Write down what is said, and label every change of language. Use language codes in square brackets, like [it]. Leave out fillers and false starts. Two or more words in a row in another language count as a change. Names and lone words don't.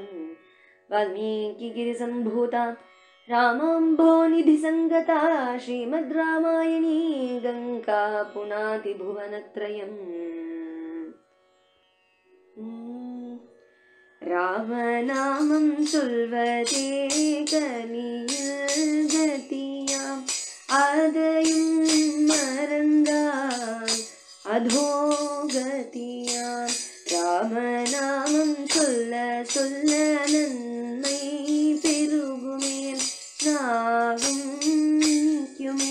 [sa] वाल्मीकिगिरिसम्भूता रामाम्भोनिधिसङ्गता श्रीमद् रामायणी गङ्गा पुनाति भुवनत्रयम्। [ta] रामनामं சொல்வதே கலியில் கதியாம் அதையும் மறந்தால் அதோகதியாம். ராமநாமம் சொல்ல சொல்ல நன்மை பெருகுமே நாவும் நீக்குமே.